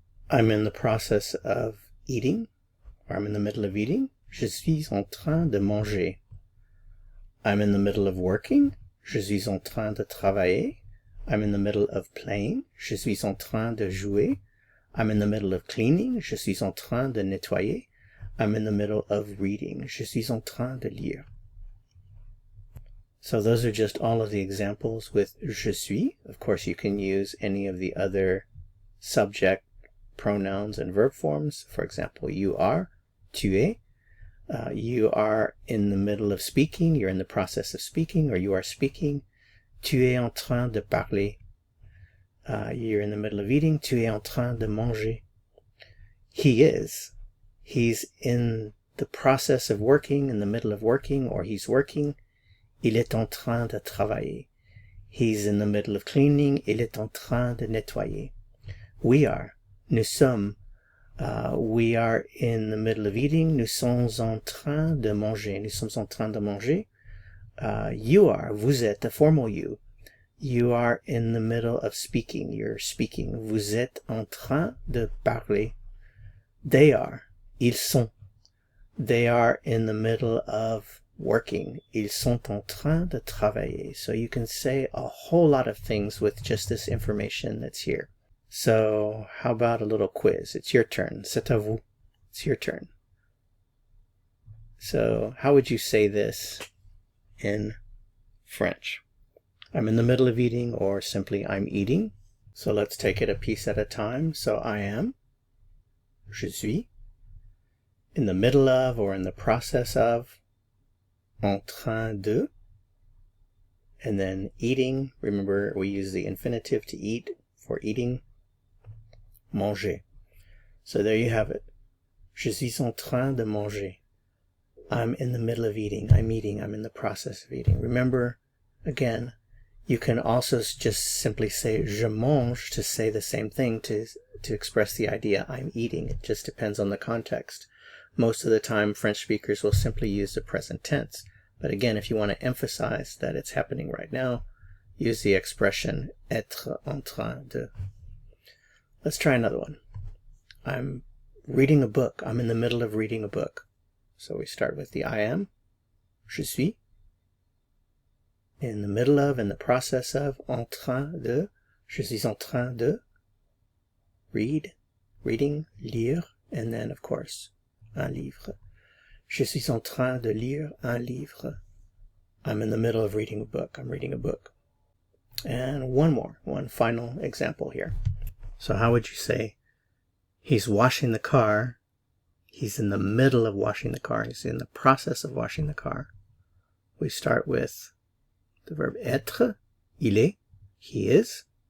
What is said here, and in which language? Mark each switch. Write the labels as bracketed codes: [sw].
[en] I'm in the process of eating, or I'm in the middle of eating. [fr] Je suis en train de manger. [en] I'm in the middle of working. [fr] Je suis en train de travailler. [en] I'm in the middle of playing. [fr] Je suis en train de jouer. [en] I'm in the middle of cleaning. [fr] Je suis en train de nettoyer. [en] I'm in the middle of reading. [fr] Je suis en train de lire. [en] So those are just all of the examples with je suis. Of course, you can use any of the other subject, pronouns, and verb forms. For example, you are, [fr] tu es. [en] You are in the middle of speaking, you're in the process of speaking, or you are speaking. [fr] Tu es en train de parler. [en] You're in the middle of eating. [fr] Tu es en train de manger. [en] He is. He's in the process of working, in the middle of working, or he's working. [fr] Il est en train de travailler. [en] He's in the middle of cleaning. [fr] Il est en train de nettoyer. [en] We are. [fr] Nous sommes. [en] We are in the middle of eating. [fr] Nous sommes en train de manger. Nous sommes en train de manger. [en] You are. [fr] Vous êtes, [en] a formal you. you are in the middle of speaking. You're speaking. [fr] Vous êtes en train de parler. [en] They are. [fr] Ils sont. [en] They are in the middle of working. [fr] Ils sont en train de travailler. [en] So you can say a whole lot of things with just this information that's here. So how about a little quiz? It's your turn. [fr] C'est à vous. [en] It's your turn. So how would you say this in French? I'm in the middle of eating, or simply I'm eating. So let's take it a piece at a time. So I am, [fr] je suis, [en] in the middle of or in the process of, [fr] en train de, [en] and then eating. Remember, we use the infinitive to eat for eating, manger. So there you have it. [fr] Je suis en train de manger. [en] I'm in the middle of eating. I'm eating. I'm in the process of eating. Remember, again, you can also just simply say [fr] je mange [en] to say the same thing to express the idea I'm eating. It just depends on the context. Most of the time, French speakers will simply use the present tense. But again, if you want to emphasize that it's happening right now, use the expression [fr] être en train de. [en] Let's try another one. I'm reading a book. I'm in the middle of reading a book. So we start with the I am, [fr] je suis, [en] in the middle of, in the process of, [fr] en train de, je suis en train de, [en] read, reading, lire, and then, of course, [fr] un livre. Je suis en train de lire un livre. [en] I'm in the middle of reading a book. I'm reading a book. And one final example here. So how would you say, he's washing the car. He's in the middle of washing the car. He's in the process of washing the car. We start with the verb être, [fr] il est, [en] he is.